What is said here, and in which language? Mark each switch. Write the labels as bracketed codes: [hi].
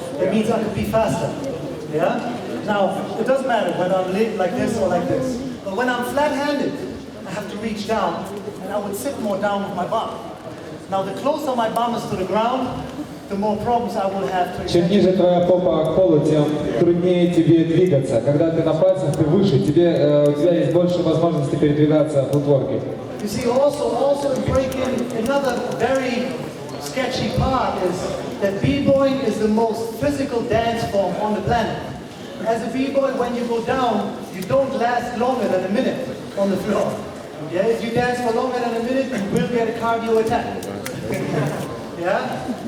[en] It means I can be faster. Yeah? Now, it doesn't matter whether I'm like this or like this. But when I'm flat-handed, I have to reach down and I would sit more down with my bum. Now, the closer my bum is to the ground, the more problems I will have to [ru] Чем ниже твоя попа к полу, тем труднее тебе двигаться. Когда ты на пальцах, ты выше, у тебя есть больше возможностей передвигаться в футворке. [en] You see, also in breaking, another very sketchy part is that b-boying is the most physical dance form on the planet. As a b-boy, when you go down, you don't last longer than a minute on the floor. Yeah, if you dance for longer than a minute, you will get a cardio attack. Yeah?